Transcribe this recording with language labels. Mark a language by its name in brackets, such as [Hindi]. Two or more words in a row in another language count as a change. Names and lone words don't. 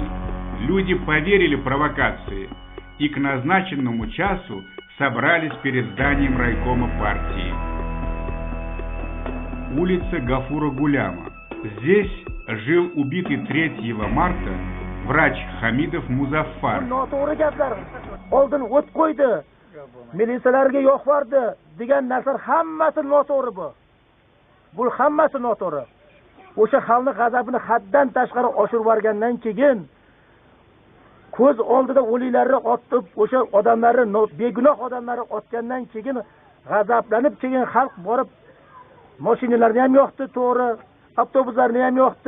[Russian] Люди поверили провокации и к назначенному часу собрались перед зданием райкома партии. Улица Гафура Гуляма. Здесь жил убитый 3 марта врач Хамидов Музаффар. [Uzbek] Oldin o't qo'ydi, militsiyalarga yo'q bordi degan narsalar hammasi noto'g'ri bu. Bu hammasi noto'g'ri. O'sha xalqning g'azabini haddan tashqari oshirib yuborgandan keyin ko'z oldida o'liklarni otib, o'sha odamlarni, begunoh odamlarni otgandan keyin g'azablanib keyin xalq borib mashinalarni ham yo'qdi, to'g'ri, avtobuslarni ham yo'qdi.